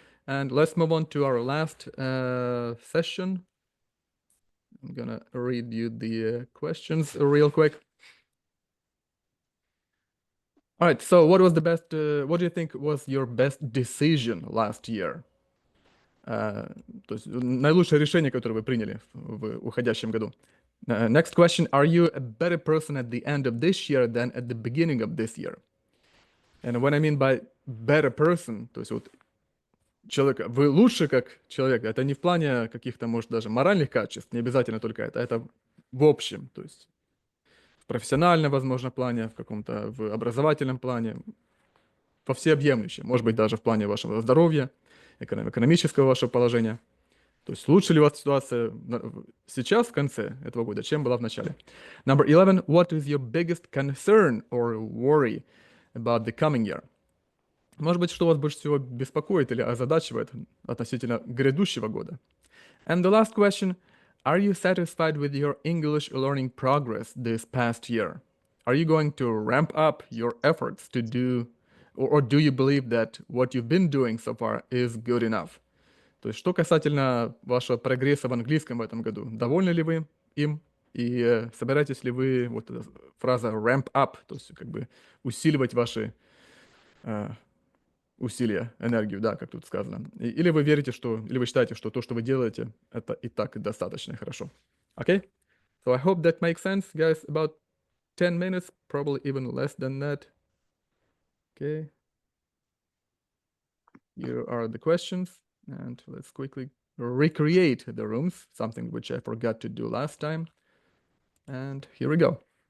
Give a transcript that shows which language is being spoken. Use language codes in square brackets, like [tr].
[en] And let's move on to our last session. I'm gonna read you the questions real quick. All right, so what was the best, what do you think was your best decision last year? [ru] То есть наилучшее решение, которое вы приняли в уходящем году. [en] Next question, are you a better person at the end of this year than at the beginning of this year? And what I mean by better person, [ru] то есть вот человек, вы лучше как человек, это не в плане каких-то, может, даже моральных качеств, не обязательно только это в общем, то есть в профессиональном, возможно, плане, в каком-то в образовательном плане, во всеобъемлющем, может быть, даже в плане вашего здоровья, экономического вашего положения. То есть лучше ли у вас ситуация сейчас, в конце этого года, чем была в начале? [en] Number 11. What is your biggest concern or worry about the coming year? [ru] Может быть, что вас больше всего беспокоит или озадачивает относительно грядущего года? [en] And the last question. Are you satisfied with your English learning progress this past year? Are you going to ramp up your efforts to do, or do you believe that what you've been doing so far is good enough? [ru] То есть, что касательно вашего прогресса в английском в этом году, довольны ли вы им и собираетесь ли вы, вот эта фраза ramp up, то есть как бы усиливать ваши усилия, энергию, да, как тут сказано. Или вы верите, что, или вы считаете, что то, что вы делаете, это и так достаточно хорошо. [en] Okay? So I hope that makes sense, guys. About 10 minutes, probably even less than that. Okay. Here are the questions. And let's quickly recreate the rooms, something which I forgot to do last time. And here we go.